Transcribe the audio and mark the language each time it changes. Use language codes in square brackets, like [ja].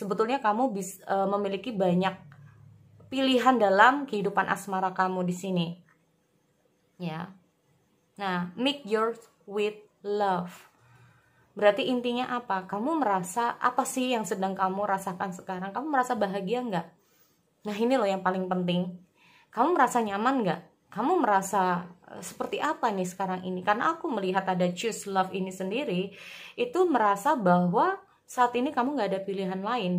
[id] Sebetulnya kamu bisa memiliki banyak pilihan dalam kehidupan asmara kamu di sini. Ya. [en] Nah, make yours with love. [id] Berarti intinya apa? Kamu merasa apa sih yang sedang kamu rasakan sekarang? Kamu merasa bahagia nggak? Nah, ini loh yang paling penting. Kamu merasa nyaman nggak? Kamu merasa seperti apa nih sekarang ini? Karena aku melihat ada choose love ini sendiri, itu merasa bahwa saat ini kamu nggak ada pilihan lain.